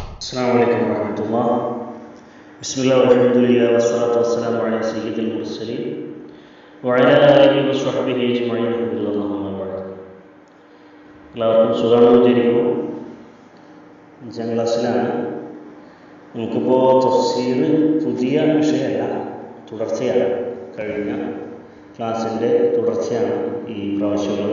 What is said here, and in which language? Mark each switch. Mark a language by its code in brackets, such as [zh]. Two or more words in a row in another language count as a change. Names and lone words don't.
[ar] السلام عليكم ورحمة الله. بسم الله والحمد لله والصلاة والسلام على سيد المرسلين وعلى آله وصحبه أجمعين. [ml] എല്ലാവർക്കും സുഖമാണെന്ന് വിചാരിക്കുന്നു. 5ാം ക്ലാസ്സിലാണ്. നമുക്കിപ്പോൾ തഫ്സീർ പുതിയ വിഷയമല്ല, തുടർച്ചയാണ്. കഴിഞ്ഞ ക്ലാസ്സിൻ്റെ തുടർച്ചയാണ് ഈ പ്രാവശ്യമുള്ളത്.